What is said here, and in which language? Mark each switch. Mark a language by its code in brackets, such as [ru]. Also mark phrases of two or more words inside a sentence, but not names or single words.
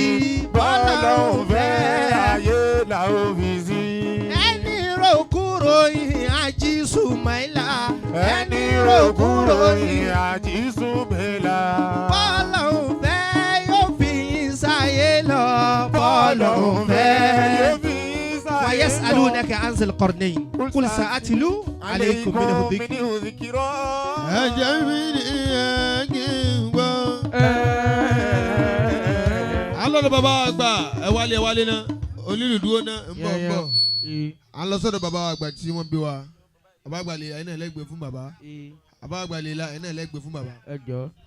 [yo] Bọ́lọ́hún fẹ́ ayé là ó fi sí. Ẹni ròkúrò yìí Ají Ismaila. Ẹni ròkúrò yìí Ají Ismaila. Bọ́lọ́hún fẹ́ yóò fi yín sáyé lọ. Bọ́lọ́hún fẹ́ yóò fi yín sáyé lọ. [ar] ويسألونك عن ذي القرنين قل سأتلو عليكم منه ذكرا. [yo] alọ́dọ̀ bàbá àgbà ẹ wálé náà onílùdúró náà ń bọ̀ à ń lọ sọ́dọ̀ bàbá àgbà tí wọ́n bí wa bàbá àgbà lè la ẹ̀ náà lẹ́gbẹ̀ẹ́ fún bàbá bàbá àgbà lè la ẹ̀ náà lẹ́gbẹ̀ẹ́ fún bàbá.